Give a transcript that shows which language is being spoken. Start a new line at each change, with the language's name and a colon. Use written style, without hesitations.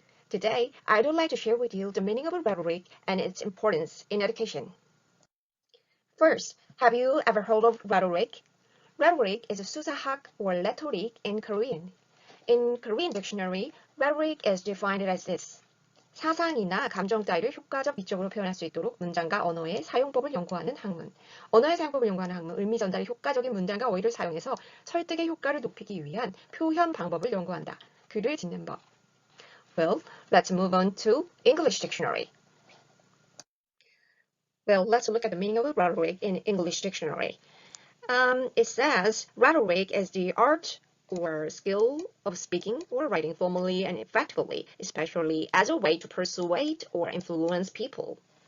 English: Today, I would like to share with you the meaning of rhetoric and its importance in education. First, have you ever heard of rhetoric? Rhetoric is a 수사학 or rhetoric in Korean. In Korean dictionary, rhetoric is defined as this.
Korean: 사상이나 감정 따위를 효과적 미적으로 표현할 수 있도록 문장과 언어의 사용법을 연구하는 학문. 언어의 사용법을 연구하는 학문, 의미 전달의 효과적인 문장과 어휘를 사용해서 설득의 효과를 높이기 위한 표현 방법을 연구한다. 글을 짓는 법.
English: Well, let's move on to English dictionary. Well, let's look at the meaning of rhetoric in English dictionary. It says rhetoric is the art or skill of speaking or writing formally and effectively, especially as a way to persuade or influence people.